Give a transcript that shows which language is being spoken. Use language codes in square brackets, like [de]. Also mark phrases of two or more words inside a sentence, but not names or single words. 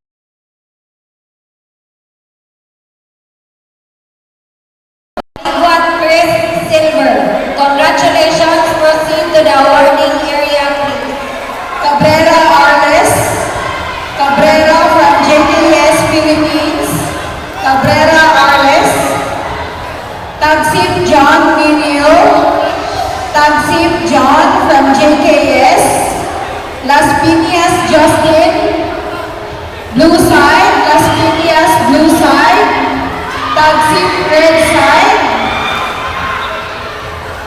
[en] Iguat Chris, Silver. Congratulations, proceed to the awarding area, please. Cabrera Arles, Cabrera from JKS Philippines. Cabrera Arles. Tagsip John Minio. Tagsip John from JKS. Las Piñas Justin. Blue side. Las Piñas blue side. Tagsip red side.